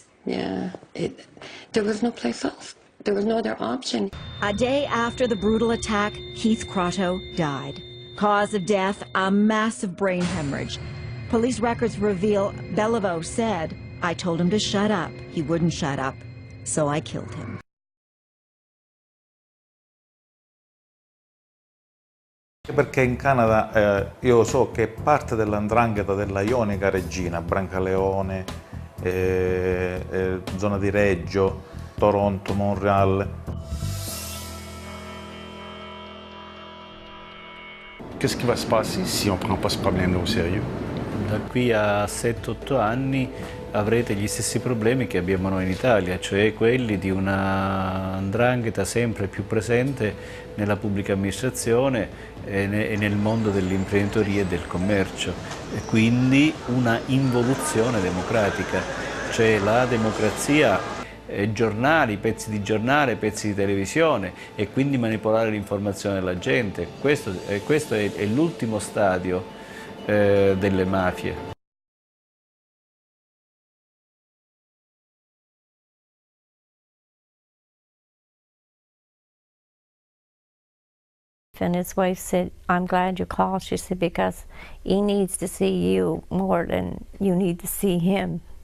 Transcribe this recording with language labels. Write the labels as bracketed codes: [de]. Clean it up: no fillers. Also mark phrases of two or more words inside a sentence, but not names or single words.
[en] Yeah, there was no place else. There was no other option. A day after the brutal attack, Keith Crotto died. Cause of death, a massive brain hemorrhage. Police records reveal Beliveau said, "I told him to shut up. He wouldn't shut up, so I killed him." [it] Perché in Canada io so che parte dell''ndrangheta della Ionica Regina, Brancaleone, zona di Reggio, Toronto, Montréal. [fr] Qu'est-ce qui va se passer si on ne prend pas ce problème-là au sérieux? [it] Da qui a 7-8 anni avrete gli stessi problemi che abbiamo noi in Italia, cioè quelli di una 'ndrangheta sempre più presente nella pubblica amministrazione e nel mondo dell'imprenditoria e del commercio, e quindi una involuzione democratica, cioè la democrazia, giornali, pezzi di giornale, pezzi di televisione, e quindi manipolare l'informazione della gente. Questo è l'ultimo stadio delle mafie. [en] And his wife said, "I'm glad you called." She said, "Because he needs to see you more than you need to see him."